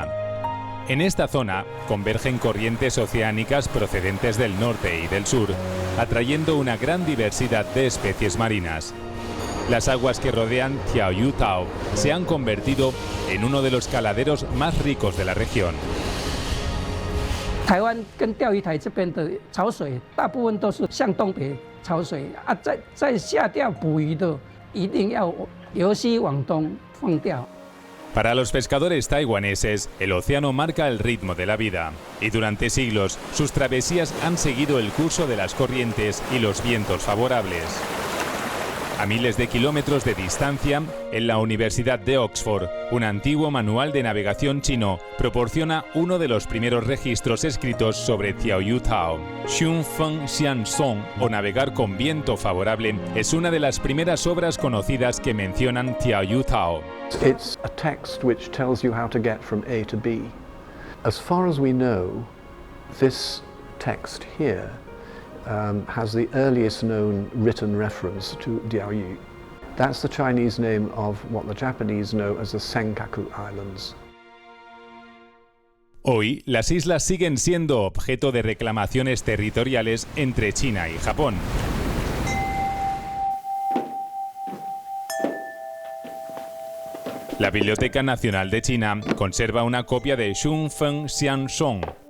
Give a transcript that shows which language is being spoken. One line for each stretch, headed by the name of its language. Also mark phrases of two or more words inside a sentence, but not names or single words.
Spanish: En esta zona convergen corrientes oceánicas procedentes del norte y del sur, atrayendo una gran diversidad de especies marinas. Las aguas que rodean Tiaoyutao se han convertido en uno de los caladeros más ricos de la región.
Chinese: 台湾跟钓鱼台这边的潮水，大部分都是向东北潮水在下钓捕鱼的，一定要由西往东放钓。
Spanish: Para los pescadores taiwaneses, el océano marca el ritmo de la vida, y durante siglos sus travesías han seguido el curso de las corrientes y los vientos favorables. A miles de kilómetros de distancia, en la Universidad de Oxford, un antiguo manual de navegación chino proporciona uno de los primeros registros escritos sobre Tiaoyutao. Xunfeng Xiansong, o navegar con viento favorable, es una de las primeras obras conocidas que mencionan Tiaoyutao.
English: It's a text which tells you how to get from A to B. As far as we know, this text here has the earliest known written reference to Diaoyu. That's the Chinese name of what the Japanese know as the Senkaku Islands.
Spanish: Hoy, las islas siguen siendo objeto de reclamaciones territoriales entre China y Japón. La Biblioteca Nacional de China conserva una copia de Xunfeng Xiansong.